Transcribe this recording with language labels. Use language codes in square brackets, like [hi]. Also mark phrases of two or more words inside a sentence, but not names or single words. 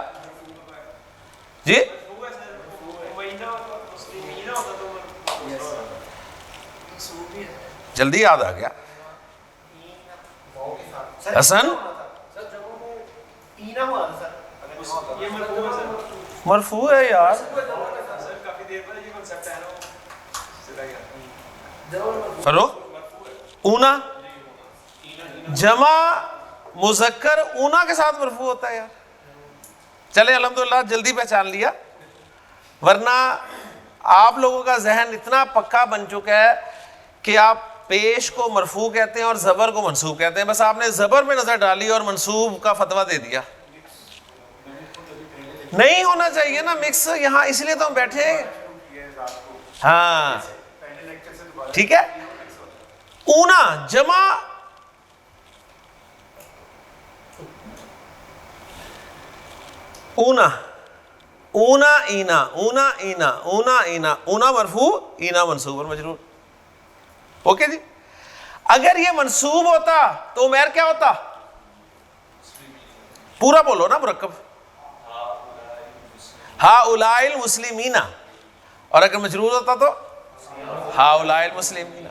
[ur] جی جلدی یاد آ گیا. حسن مرفوع ہے یار. فروخ اونا جمع مذکر اونا کے ساتھ مرفوع ہوتا ہے یار. چلے الحمدللہ جلدی پہچان لیا. ورنہ آپ لوگوں کا ذہن اتنا پکا بن چکا ہے کہ آپ پیش کو مرفوع کہتے ہیں اور زبر کو منصوب کہتے ہیں. بس آپ نے زبر پہ نظر ڈالی اور منصوب کا فتویٰ دے دیا. نہیں ہونا چاہیے نا مکس یہاں, اس لیے تو ہم بیٹھے ہیں. ہاں ٹھیک ہے. اونا جمع اونا اونا اینا اونا اینا اونا اینا اونا مرفوع اینا منصوب اور مجرور. اوکے جی. اگر یہ منصوب ہوتا تو عمیر کیا ہوتا؟ پورا بولو نا مرکب. [ar] ہؤلاء المسلمین. [ur] اور اگر مجرور ہوتا تو [ar] ہؤلاء المسلمین.